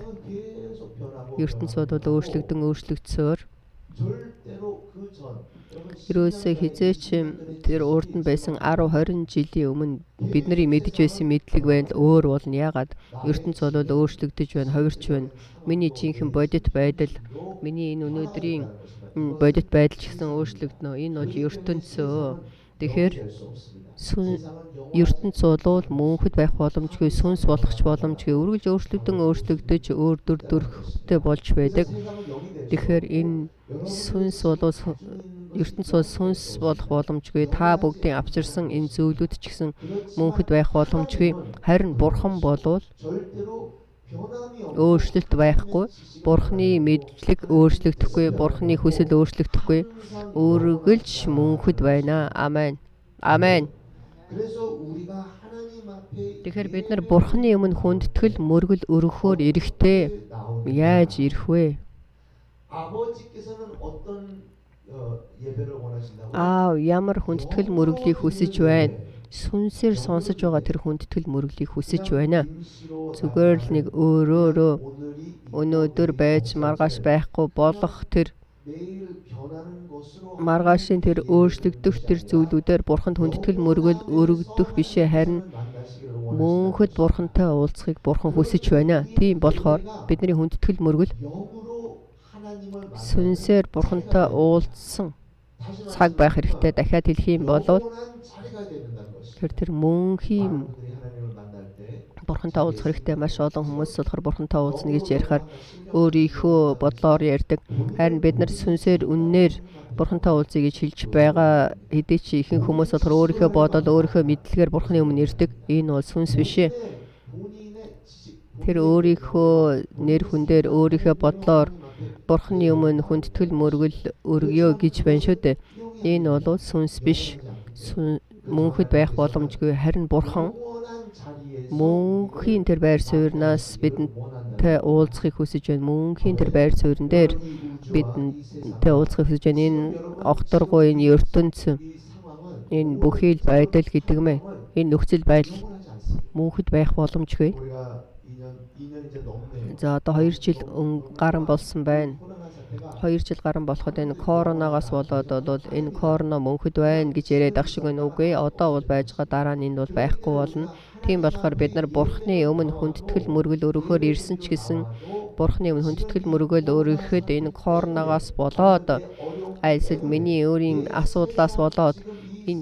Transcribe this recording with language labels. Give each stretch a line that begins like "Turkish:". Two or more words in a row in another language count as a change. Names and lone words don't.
Mongolian: ертөнц бол өөрчлөгдсөөр ерөөсөө хизээч тэр урд нь байсан 10-20 жилийн өмнө бидний мэдж байсан мэдлэг байна л өөр болно. Ягаад ертөнц бол өөрчлөгдөж байна, хувирч байна. Миний жинхэнэ бодит байдал, миний энэ өнөөдрийн бодит байдал ч гэсэн өөрчлөгднө. Энэ бол ертөнцөө. Тэгэхээр
Korean: 영이 될 수 없습니다.
Mongolian: сүн
Korean: 세상은 영원한
Mongolian: ертөнц бол мөнхөд байх боломжгүй, сүнс болох ч боломжгүй, үргэлж өөрчлөгдөж өөр дүр төрхтэй болж байдаг.
Korean: 세상은 영이 될 수
Mongolian: Тэгэхээр
Korean: 없고
Mongolian: энэ сүнс бол ертөнц бол сүнс болох боломжгүй. Та бүгдийн авчирсан энэ зүйлүүд ч гэсэн мөнхөд байх боломжгүй. Харин бурхан болвол
Korean: 절대로 변함이 없고
Mongolian: өөрчлөлт байхгүй. Бурханы мэдлэг өөрчлөгдөхгүй, бурханы хүсэл өөрчлөгдөхгүй. Үргэлж мөнхөд байна. Амен. Амен.
Korean: 그래서 우리가 하나님 앞에
Mongolian: Тэгэхээр бид нар бурханы өмнө хүндэтгэл мөргөл өргөхөөр эрэхтэй. Яаж ирэх вэ?
Korean: 아버지께서는 어떤 예배를 원하신다고?
Mongolian: Ямар хүндэтгэл мөрөглийг хүсэж байна? Сүнсээр сонсож байгаа тэр хүндэтгэл мөрөглийг хүсэж байна. Зүгээр л нэг өөрөөрөө өнөөдөр байж маргааш байхгүй болох тэр
Korean: 매일 변하는 것으로
Mongolian: маргаашийн тэр өөрчлөгдөх тэр зүйлүүдээр бурханд хүндэтгэл мөргөл өргөдөх бишээ харин
Korean: 만나시기를 원하신다.
Mongolian: мөнхөд бурхантай уулзахыг бурхан хүсэж байна. Тийм болохоор бидний хүндэтгэл мөргөл
Korean: 영으로 하나님을
Mongolian: сүнсээр бурхантай уулзсан цаг байх хэрэгтэй. Дахиад хэлэх юм бол
Korean: 영원한 자리가 된다는 것이.
Mongolian: тэр мөнхийн
Korean: 사람들이 하나님을 만날 때
Mongolian: бурхантай уулзах хэрэгтэй. Маш олон хүмүүс болохоор бурхантай уулзна гэж ярихаар өөрийнхөө бодлоор ярьдаг. Харин бид нар сүнсээр үннээр бурхантай уулзъя гэж хэлж байгаа хэдий чи ихэнх хүмүүс болохоор өөрийнхөө бодол, өөрийнхөө мэдлэгээр бурханы өмнө ирдэг. Энэ бол сүнс биш ээ.
Korean: 본인의 지식,
Mongolian: Тэр өөрийнхөө нэр хүндээр өөрийнхөө бодлоор бурханы өмнө хүндэтгэл мөргөл өргөё гэж байна шүү дээ. Энэ бол сүнс биш. Мөнхөд байх боломжгүй. Харин бурхан
Korean: 영원한 자리에서
Mongolian: мөнхийн тэр байр суурнаас бидэнтэй уулзахыг хүсэж байна. Мөнхийн тэр байр суурин дээр бидэнтэй уулзахыг хүсэж байна. Энэ огторгой энэ ертөнц,
Korean: 이 상황은
Mongolian: энэ бүхий л байдал гэдэг мэ. Энэ нөхцөл байдал
Korean: 영원하지 않습니다.
Mongolian: мөнхөд байх боломжгүй.
Korean: 우리가 2년 이제 넘네요.
Mongolian: За одоо 2 жил гарan болсон байна.
Korean: 코로나 사태가
Mongolian: 2 жил гарan болоход энэ коронавигаас болоод бол энэ корона мөнхөд байна гэж яриад ах шиг байна үгүй. Одоо бол байж байгаа дараа нь энэ бол байхгүй болно. Тийм болохоор бид нар бурхны өмнө хүндэтгэл мөргөл өргөхөөр ирсэн ч гэсэн бурхны өмнө хүндэтгэл мөргөл өргөхөд энэ коронавигаас болоод альсэл миний өөрийн асуудлаас болоод энэ